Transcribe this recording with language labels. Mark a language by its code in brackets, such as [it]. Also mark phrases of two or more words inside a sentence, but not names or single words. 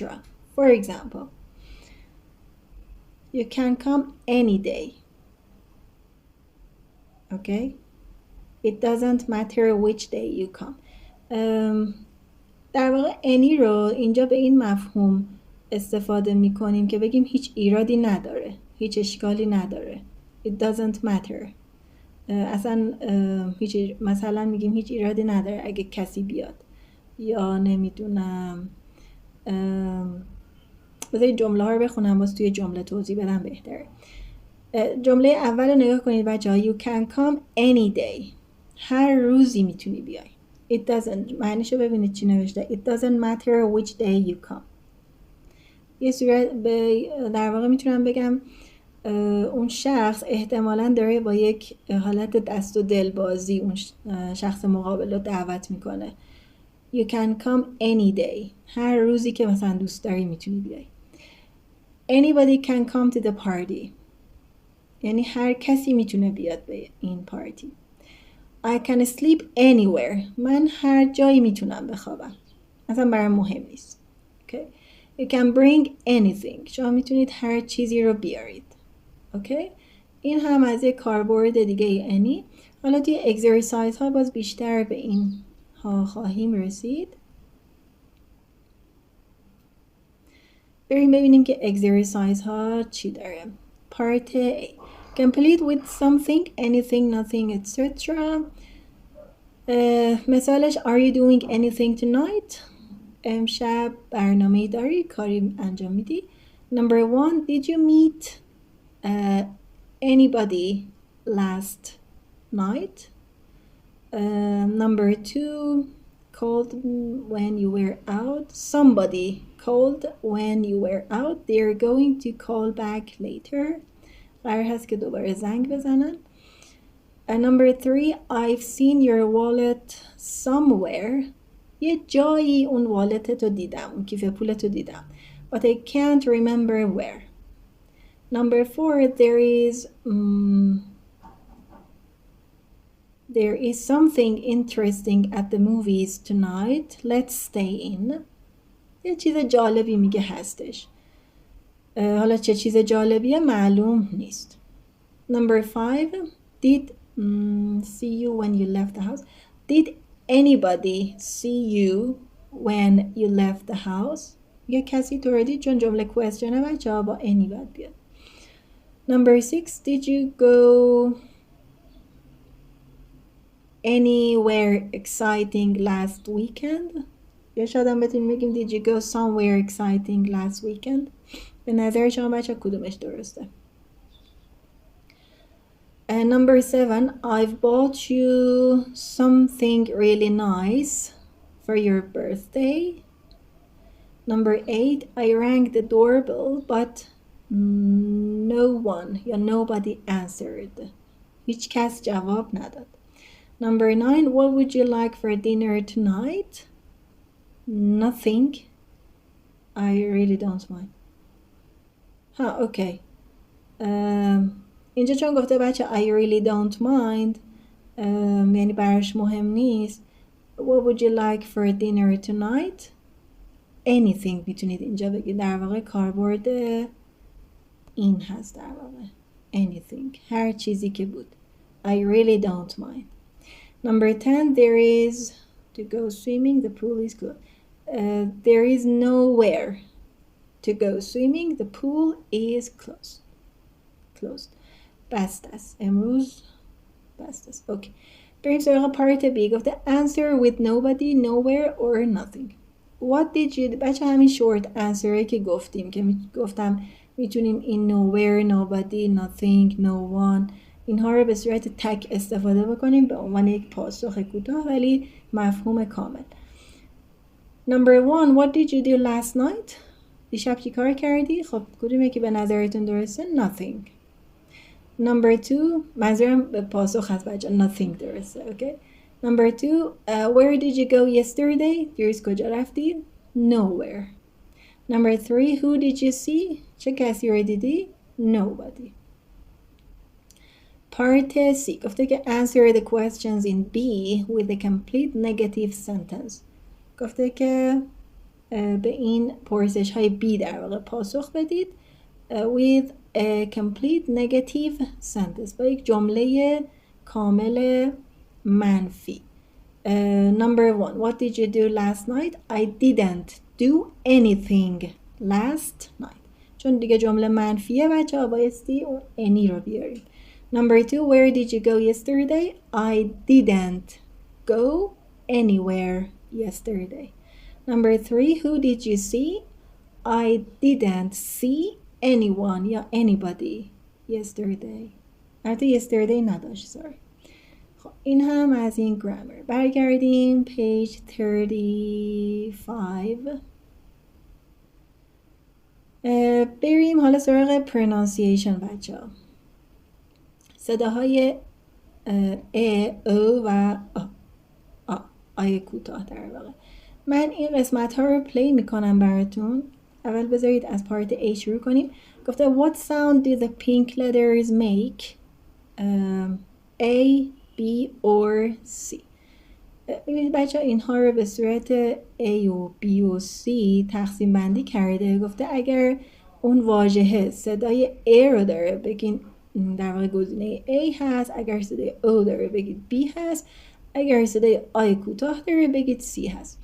[en] For example, you can come any day. Okay? It doesn't matter which day you come. [fa] در واقع any رو اینجا به این مفهوم استفاده می کنیم که بگیم هیچ ایرادی نداره، هیچ اشکالی نداره. [en] It doesn't matter. [fa] اصلا مثلا میگیم هیچ ایرادی نداره اگه کسی بیاد، یا نمیدونم بذارید جمله ها رو بخونم باز توی جمله توضیح بدم بهتره. جمله اول رو نگاه کنید بچه ها. [en] You can come any day. [fa] هر روزی میتونی بیای. [en] It doesn't، [fa] معنیشو ببینید چی نوشته. [en] It doesn't matter which day you come. [fa] یه صورت در واقع میتونم بگم اون شخص احتمالاً داره با یک حالت دست و دل بازی اون شخص مقابل رو دعوت میکنه. [en] You can come any day. [fa] هر روزی که مثلا دوست داری میتونی بیای. [en] Anybody can come to the party. [fa] یعنی هر کسی میتونه بیاد به این پارتی. [en] I can sleep anywhere. [fa] من هر جایی میتونم بخوابم. اصلا برام مهم نیست. [en] Okay? You can bring anything. [fa] شما میتونید هر چیزی رو بیارید. Okay? این هم از یک کاربرد دیگه any. حالا توی اکسرسایز ها باز بیشتر به این ها خواهیم رسید. بریم ببینیم که اکسرسایز ها چی داره. [en] Part A. Complete with something, anything, nothing, etc. مثالش Are you doing anything tonight? [fa] امشب برنامه‌ای داری؟ کاری انجام میدی؟ [en] Number 1. Did you meet anybody last night? Number 2. Called when you were out. Somebody called when you were out. They're going to call back later. [fa] قرار هست که دوباره زنگ بزنن. [en] Number 3. I've seen your wallet somewhere. [fa] یه جایی اون والتتو دیدم، اون کیف پولتو دیدم. [en] but I can't remember where. Number 4, there is something interesting at the movies tonight. Let's stay in. [fa] یه چیز جالبی میگه هستش. حالا چه چیز جالبیه معلوم نیست. [en] Number 5, did see you when you left the house. Did anybody see you when you left the house? [fa] یه کسی تو رو دید، چون جمله کوئسچنه بچه ها با any باید بیاد. [en] Number 6, did you go anywhere exciting last weekend? [fa] یا شاید هم بتونیم بگیم [en] did you go somewhere exciting last weekend? [fa] به نظر شما بچه کدومش درسته؟ [en] And number 7, I've bought you something really nice for your birthday. Number 8, I rang the doorbell but no one یا nobody answered. [fa] هیچ کس جواب نداد. [en] Number 9, what would you like for dinner tonight? Nothing. I really don't mind. [fa] اوکی. اینجا چون گفته بچه [en] I really don't mind [fa] یعنی براش مهم نیست. [en] What would you like for dinner tonight? [fa] Anything میتونید اینجا بگید. در واقع کاربرد این هست در واقع. Anything. هر چیزی که بود. [en] I really don't mind. Number 10, there is to go swimming. The pool is closed. There is nowhere to go swimming. The pool is closed. Closed. [fa] بسته است. امروز بسته است. اوکی. بریم سراغ پارت بی. گفته [en] answer with nobody, nowhere or nothing. What did you... [fa] بچه همین [en] short answer [fa] که گفتیم که گفتم میتونیم این nowhere, [en] nobody, nothing, no one [fa] اینها رو به صورت تک استفاده بکنیم به عنوان یک پاسخ کوتاه ولی مفهوم کامل. [en] Number 1, what did you do last night? [fa] دیشب چی کار کردی؟ خب کدومه که به نظرتون درسته؟ [en] Nothing. Number 2, [fa] منظورم به پاسخ هست بچه nothing درسته. Okay. [en] Number 2, where did you go yesterday? [fa] دیروز کجا رفتی؟ [en] Nowhere. Number 3, who did you see? [fa] چه کسی رو دیدی؟ [en] Nobody. Part C [fa] گفته که [en] answer the questions in B with a complete negative sentence. [fa] گفته که به این پرسش های B در واقع پاسخ بدید [en] with a complete negative sentence [fa] با یک جمله کامل منفی. [en] Number 1, what did you do last night? I didn't do anything last night. چون دیگه جمله منفیه بچه ها بایستی اون any رو بیاریم. Number 2, where did you go yesterday? I didn't go anywhere yesterday. Number 3, who did you see? I didn't see anyone یا anybody yesterday. [fa] البته yesterday نداشت sorry. خب این هم از این گرامر. برگردیم page 35. بریم حالا سراغ pronunciation بچه ها. صداهای ا، او و آی کوتاه در واقع. من این قسمت ها رو پلی میکنم براتون. اول بذارید از پارت A شروع کنیم. [en] گفته what sound do the pink letters make? A, B or C. [fa] ببینید بچه ها اینها رو به صورت A و B و C تقسیم بندی کرده. گفته اگر اون واژه صدای A رو داره بگین در واقع گزینه A هست. اگر صدای O داره بگید B هست. اگر صدای I کوتاه داره بگید C هست.